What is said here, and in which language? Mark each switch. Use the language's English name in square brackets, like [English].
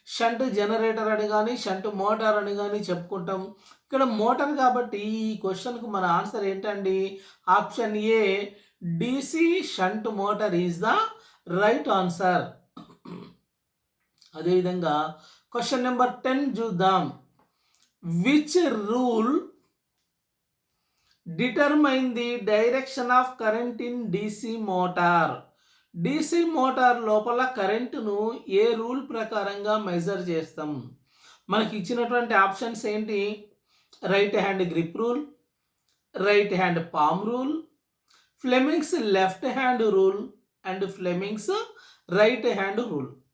[Telugu] Shunt generator అని కానీ shunt motor అని కానీ చెప్పుకుంటాం. ఇక్కడ మోటార్ కాబట్టి ఈ క్వశ్చన్కు మన ఆన్సర్ ఏంటండి? [English] Option A DC shunt motor is the right answer. [Telugu] అదేవిధంగా క్వశ్చన్ నెంబర్ 10 చూద్దాం. [English] Which rule determine the direction of current in DC motor? [Telugu] DC motor లోపల కరెంటును ఏ రూల్ ప్రకారంగా మెజర్ చేస్తాం? మనకి ఇచ్చినటువంటి ఆప్షన్స్ ఏంటి? Right hand grip rule, right hand palm rule, Fleming's left hand rule and Fleming's right hand rule.